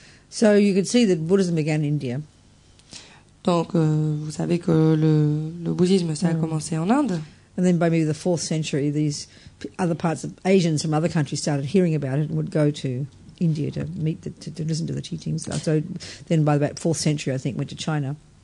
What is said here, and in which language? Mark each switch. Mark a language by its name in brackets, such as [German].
[English] So you could see that Buddhism began in India. [French] Donc, vous savez que le bouddhisme, ça a commencé en Inde. [English] And then by maybe the 4th century, these other parts of Asians from other countries started hearing about it and would go to India to listen to the teachings. So then by about 4th century, I think, went to China.